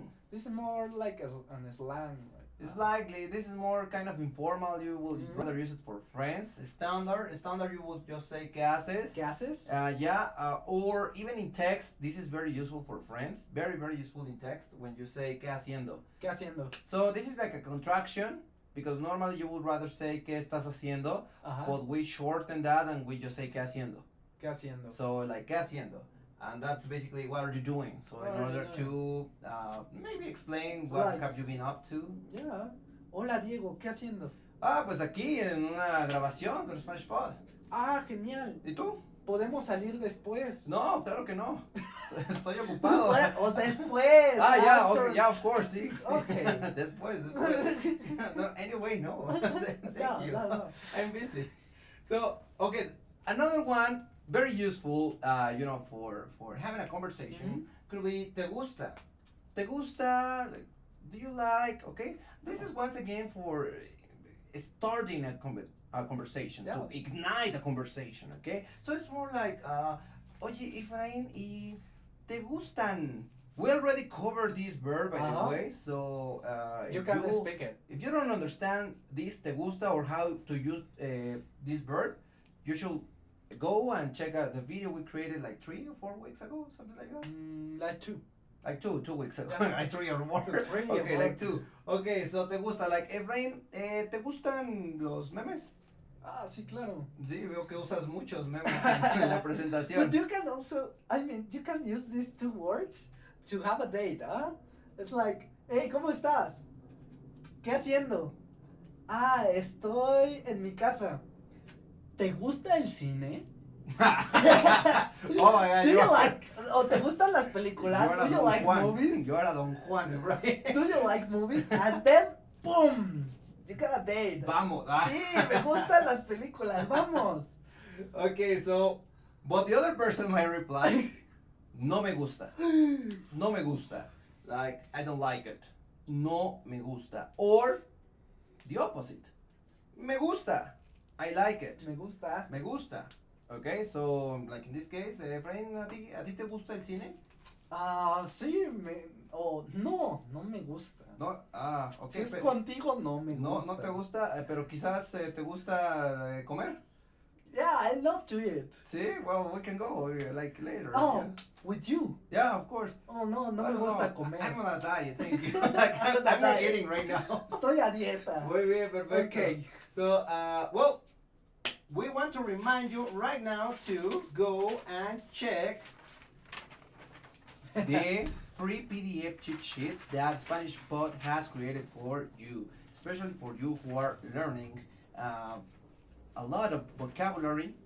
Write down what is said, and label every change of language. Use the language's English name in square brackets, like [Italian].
[English] This is more like an slang. Right? It's likely this is more kind of informal. You will rather use it for friends. Standard you will just say [Spanish] ¿qué haces? ¿Qué haces? [English] Or even in text, this is very useful for friends. Very, very useful in text when you say [Spanish] ¿qué haciendo? ¿Qué haciendo? [English] So this is like a contraction because normally you would rather say [Spanish] ¿qué estás haciendo? [English] But we shorten that and we just say [Spanish] ¿qué haciendo? ¿Qué haciendo? So like ¿qué haciendo? [English] And that's basically what are you doing? So in order to maybe explain what like, have you been up to. Yeah. [Spanish] Hola Diego, ¿qué haciendo? Pues aquí en una grabación con Spanish Pod. Genial. ¿Y tú? ¿Podemos salir después? No, claro que no. Estoy ocupado. O sea, después. [English] Yeah, okay, yeah, of course, sí. Okay. Después. No, anyway, no. Thank you. No. I'm busy. So, okay, another one, very useful, for having a conversation, could be te gusta. Te gusta, like, do you like, okay? This is once again for starting a conversation, to ignite a conversation, okay? So it's more like, [Spanish] oye, Efraín, ¿y te gustan? [English] We already covered this verb, by the way, so you can speak it. If you don't understand this te gusta or how to use this verb, you should go and check out the video we created like 3 or 4 weeks ago, something like that. Like 2. Like 2 weeks ago. Like 3 or more. 3 Okay, or like 2. Okay, so [Spanish] te gusta, like, Efraín, ¿te gustan los memes? Sí, claro. Sí, veo que usas muchos memes en la presentación. [English] But you can also, you can use these 2 words to have a date, huh? It's like, hey, [Spanish] ¿cómo estás? ¿Qué haciendo? Estoy en mi casa. ¿Te gusta el cine? [English] Oh my God. Do you like, [Spanish] o te gustan las películas? [English] Do you like movies? [Spanish] Yo era Don Juan, right? [English] Do you like movies? And then, boom, you got a date. [Spanish] Vamos. Sí, me gustan las películas, vamos. [English] Okay, so, but the other person might reply, [Spanish] no me gusta. No me gusta. [English] Like, I don't like it. [Spanish] No me gusta. [English] Or, the opposite. [Spanish] Me gusta. [English] I like it. [Spanish] Me gusta. Me gusta. [English] Okay, so, like in this case, Efraín, [Spanish] ¿a ti te gusta el cine? Sí, no me gusta. No, ok. Si es contigo, no me gusta. No te gusta, pero quizás te gusta comer. [English] Yeah, I love to eat. See, well, we can go like later. Oh, with you. Yeah, of course. Oh, no, no I [Spanish] me [English] don't [Spanish] gusta [English] know. [Spanish] comer. [English] I'm on a diet, thank you. Like, I'm not Diet. eating right now. [Spanish] Estoy a dieta. Muy bien, perfecto. [English] Okay. So, well, we want to remind you right now to go and check the free PDF cheat sheets that Spanish Pod has created for you, especially for you who are learning a lot of vocabulary.